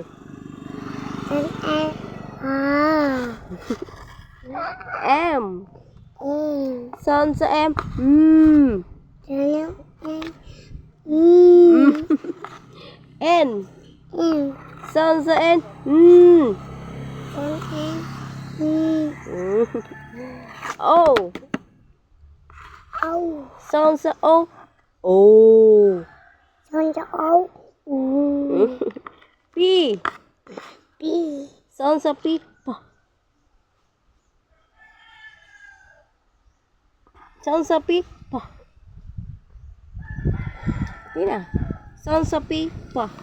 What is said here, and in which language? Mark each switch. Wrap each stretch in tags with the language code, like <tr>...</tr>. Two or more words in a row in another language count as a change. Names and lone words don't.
<en>Sound I. Ah. M. E. Sounds M. Sound N. N. Sounds N. Sound N. O. O. Sounds O. O. Sound O. P. B. Sounds P. P. Sounds P. P. Tina. Sounds P. P.</en>